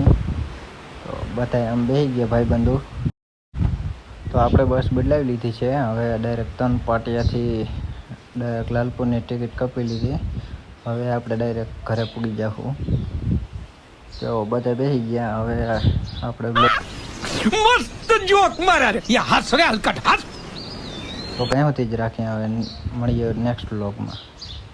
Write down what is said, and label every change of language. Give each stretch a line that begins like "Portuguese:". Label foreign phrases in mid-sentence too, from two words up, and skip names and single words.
Gujarati: તો બધા આમ બેસી ગયા ભાઈબંધુ। તો આપણે બસ બદલાવી લીધી છે, હવે ડાયરેક્ટ 3 પાટિયાથી ડાયરેક્ટ લાલપુરની ટિકિટ કપી લીધી। હવે આપણે ડાયરેક્ટ ઘરે પૂગી જાશું। તો બધા બેસી ગયા, હવે આપણે
Hindi: मस्त जोक मारा रे ये हंस रे हलकट हंस
Gujarati: તો કઈ હોતી જ રાખીએ, હવે મળીએ નેક્સ્ટ વ્લોગમાં।